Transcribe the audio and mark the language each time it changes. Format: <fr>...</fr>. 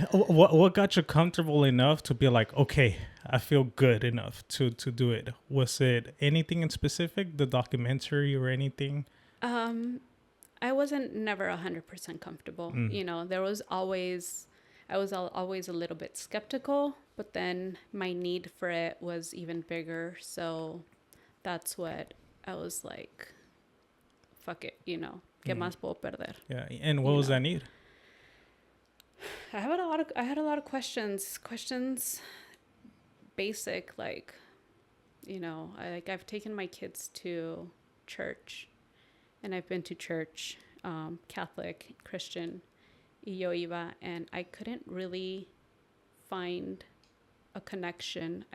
<en>What got you comfortable enough to be like, okay, I feel good enough to do it? Was it anything in specific, the documentary or anything? I wasn't never 100% comfortable. You know, I was always a little bit skeptical, but then my need for it was even bigger. So that's what I was like, fuck it, you know,</en> <es>¿qué más puedo perder?</es> <en>Yeah. And what was that need? I had a lot of questions, basic, like, you know, I've taken my kids to church, and I've been to church, Catholic, Christian,</en> <es>y yo iba,</es> <en>and I couldn't really find a connection.</en>